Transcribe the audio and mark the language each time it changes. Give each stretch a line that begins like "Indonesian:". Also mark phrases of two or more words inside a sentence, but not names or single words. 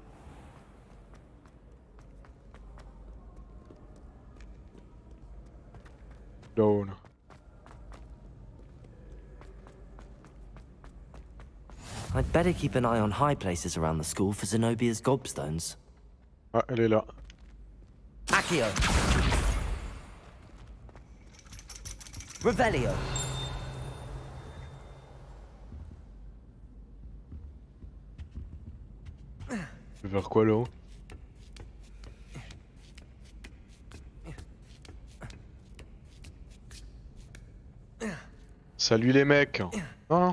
English: Down. I'd better keep an eye on high places around the school for Zenobia's gobstones.
French: Ah, elle est là. Accio. Revelio. Vers quoi là-haut? Salut les mecs. Non, non.